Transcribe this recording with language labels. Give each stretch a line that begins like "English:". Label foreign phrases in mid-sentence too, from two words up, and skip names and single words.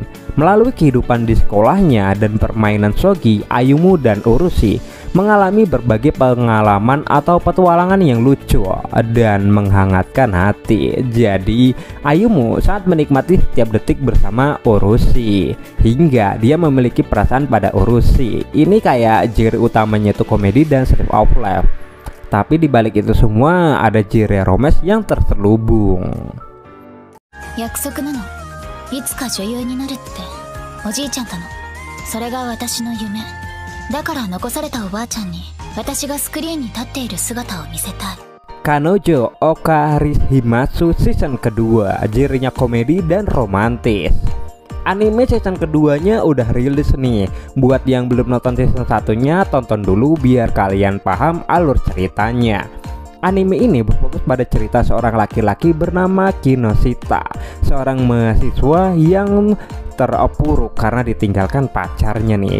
Indonesian: Melalui kehidupan di sekolahnya dan permainan shogi, Ayumu dan Urushi mengalami berbagai pengalaman atau petualangan yang lucu dan menghangatkan hati. Jadi, Ayumu sangat menikmati setiap detik bersama Urushi hingga dia memiliki perasaan pada Urushi. Ini kayak genre utamanya itu komedi dan
English: slice of life.
Indonesian: Tapi di balik itu semua ada genre romance yang terselubung.
Japanese: 約束なの。いつか女優になるっておじいちゃんとの。それが私の夢。だから残されたおばあちゃんに私がスクリーンに立っている姿を見せたい。
Indonesian: Kanojo Okarishimatsu season kedua, genrenya komedi dan romantis. Anime season keduanya udah rilis nih. Buat yang belum nonton season satunya, tonton dulu biar kalian paham alur ceritanya. Anime ini berfokus pada cerita seorang laki-laki bernama Kinoshita, seorang mahasiswa yang terpuruk karena ditinggalkan pacarnya nih.